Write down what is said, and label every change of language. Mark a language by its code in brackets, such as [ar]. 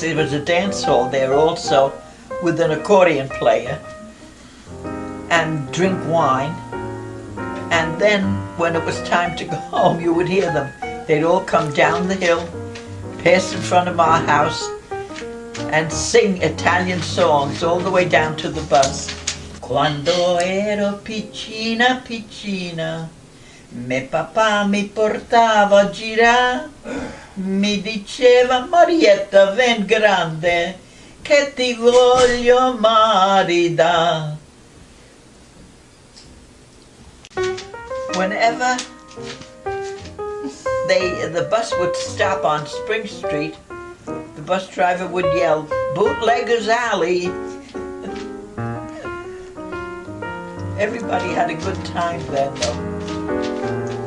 [en] There was a dance hall there also with an accordion player, and drink wine. And then when it was time to go home, you would hear them. They'd all come down the hill, pass in front of our house, and sing Italian songs all the way down to the bus. [it] Quando ero piccina, piccina, me papà mi portava a girare, mi diceva Marietta, ven grande, che ti voglio maridare. [en] Whenever the bus would stop on Spring Street, the bus driver would yell, "Bootlegger's Alley." Everybody had a good time then, though.